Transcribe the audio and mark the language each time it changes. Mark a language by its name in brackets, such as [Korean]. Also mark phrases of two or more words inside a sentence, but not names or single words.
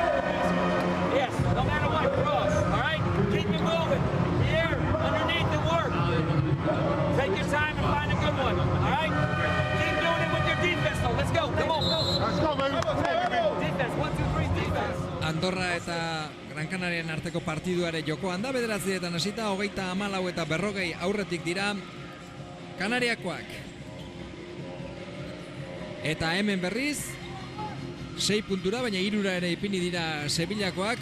[English] Yes, no matter what, cross. All right? Keep it moving. Here, underneath and work. Take your time and find a good one. All right? Keep doing it with your defense, though. Let's go. Come on. Let's go, baby. Defense. 1, 2, 3, defense. [Basque] Andorra eta Gran Canarian arteko partiduare jokoan da, 9etan hasita, 34 eta 40 aurretik dira Kanariakoak. Eta hemen berriz 6 puntura, baina 3 ere ipini dira Sevillakoak.